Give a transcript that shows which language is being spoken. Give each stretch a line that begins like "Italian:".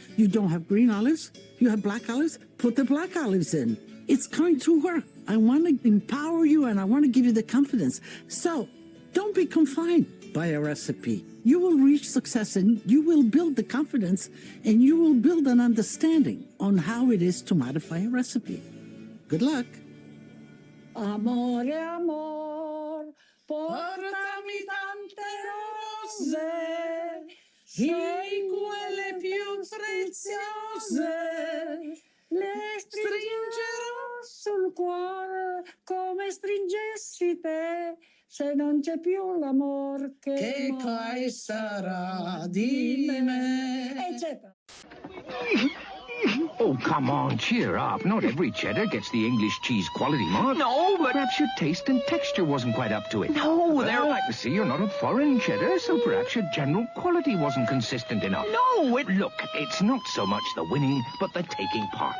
English: You don't have green olives, you have black olives, put the black olives in. It's going to work. I want to empower you and I want to give you the confidence. So don't be confined by a recipe. You will reach success and you will build the confidence and you will build an understanding on how it is to modify a recipe. Good luck.
Italian: Amore, amor, portami tante rose, sei quelle più preziose, le stringerò sul cuore come stringessi te, se non c'è più l'amor che mai sarà di me, eccetera.
English: Oh, come on, cheer up. Not every cheddar gets the English cheese quality mark. No, but perhaps your taste and texture wasn't quite up to it. No, well, I can see you're not a foreign cheddar, so perhaps your general quality wasn't consistent enough. No, Look, it's not so much the winning, but the taking part.